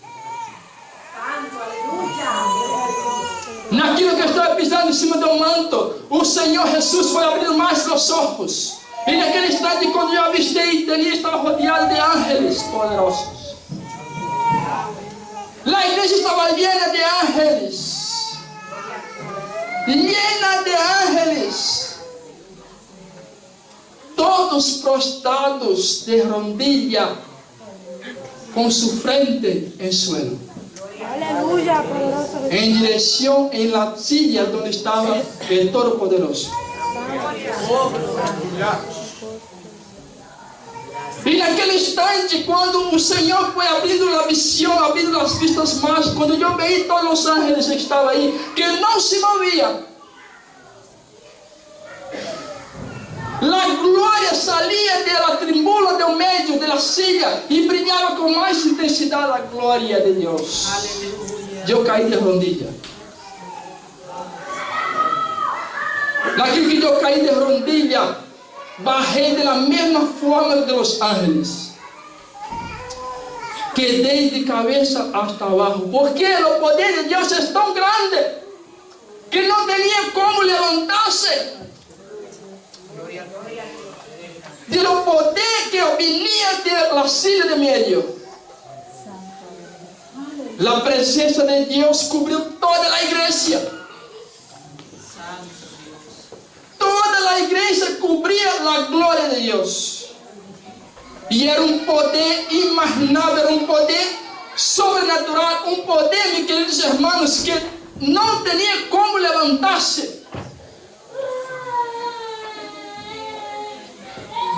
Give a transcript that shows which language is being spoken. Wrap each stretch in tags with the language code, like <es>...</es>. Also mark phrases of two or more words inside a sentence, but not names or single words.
<pt>Naquilo que eu estava pisando em cima do manto, o Senhor Jesus foi abrindo mais os olhos. E naquele instante, quando eu avistei, ele estava rodeado de ángeles poderosos. A igreja estava</pt> <es>llena de ángeles. Llena de ángeles. Todos prostrados de rodillas,</es> <pt>com sua frente em suelo.</pt> <es>Aleluya, poderoso. En dirección en la silla donde estaba el Todopoderoso.</es> <pt>E naquele instante, quando o Senhor foi abrindo a visão, abrindo as vistas mais, quando eu vi todos os ángeles que estavam aí, que não se moviam, a glória saía da tribuna do meio da silla e brilhava com mais intensidade a glória de Deus. Aleluia. Eu caí</pt> <es>de rodillas.</es> <pt>Naquilo que eu caí</pt> <es>de rodillas,</es> <pt>bajei de la mesma forma</pt> <es>de los ángeles.</es> <pt>Quedei de cabeça hasta abaixo, porque o poder de Deus é tão grande que não tinha como levantar-se.</pt> <es>De lo poder</es> <pt>que vinha</pt> <es>de la silla de medio.</es> <pt>La presença de Deus cobriu toda a igreja. Toda a igreja cobria a glória de Deus. E era um poder imaginável, era um poder sobrenatural, um poder, meus queridos irmãos, que não tinha como levantar-se.</pt>